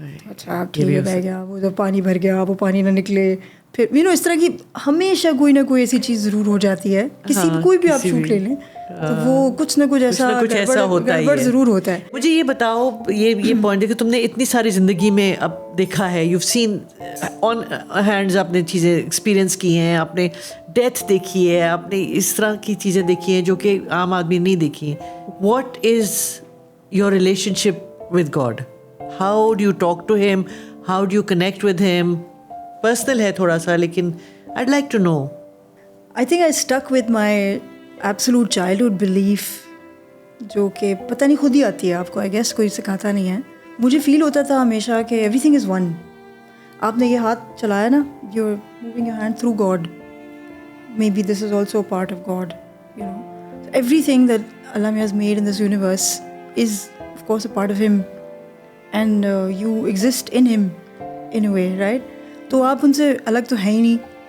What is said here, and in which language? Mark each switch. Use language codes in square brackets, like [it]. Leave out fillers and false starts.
[hi] अच्छा ठीक है बह गया, वो तो पानी भर गया, वो पानी ना निकले, फिर इस तरह की हमेशा कोई ना कोई ऐसी चीज़ ज़रूर हो जाती है किसी भी, कोई भी आप शूट ले लें तो वो कुछ ना कुछ ऐसा होता है, गड़बड़ ज़रूर होता है. मुझे ये बताओ, ये पॉइंट है कि तुमने इतनी सारी ज़िंदगी में अब देखा है, [en] you've seen on hands, [hi] आपने चीज़ें एक्सपीरियंस की हैं, आपने डेथ देखी है, आपने इस तरह की चीज़ें देखी हैं जो कि आम आदमी नहीं देखी हैं. [en] What is your relationship with God? How do you talk to him? How do you connect with him? Personal [hi] है थोड़ा सा, लेकिन [en] I'd like to know. I think I stuck with my absolute childhood belief, [hi] जो कि पता नहीं खुद ही आती है आपको, [en] I guess [hi] कोई सिखाता नहीं है. मुझे फील होता था हमेशा कि [en] Everything is one. आपने ये हाथ चलाया ना, you are moving your hand through God, maybe this is also part of God, you know. Everything that Allah has made in this universe is of course a part of him, and you exist in him in a way, right? [hi] तो आप उनसे अलग तो है ही नहीं.